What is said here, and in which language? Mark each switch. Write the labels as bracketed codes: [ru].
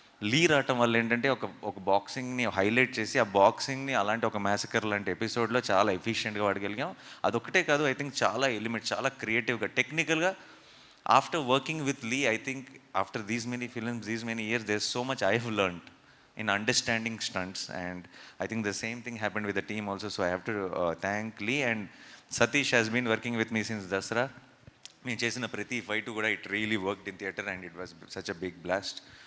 [te] లీ రావటం వల్ల ఏంటంటే ఒక బాక్సింగ్ని హైలైట్ చేసి ఆ బాక్సింగ్ని అలాంటి ఒక మ్యాసకర్ లాంటి ఎపిసోడ్లో చాలా ఎఫిషియెంట్గా వాడగలిగాం. అదొక్కటే కాదు, [en] I think [te] చాలా ఎలిమెంట్, చాలా క్రియేటివ్గా, టెక్నికల్గా. [en] After working with Lee, I think after these many films, these many years, there so much I have learned in understanding stunts, and I think the same thing happened with the team also. So I have to thank Lee, and Satish has been working with me since Dasra. [te] మేము చేసిన ప్రతి fight కూడా [en] It really worked in theatre and it was such a big blast.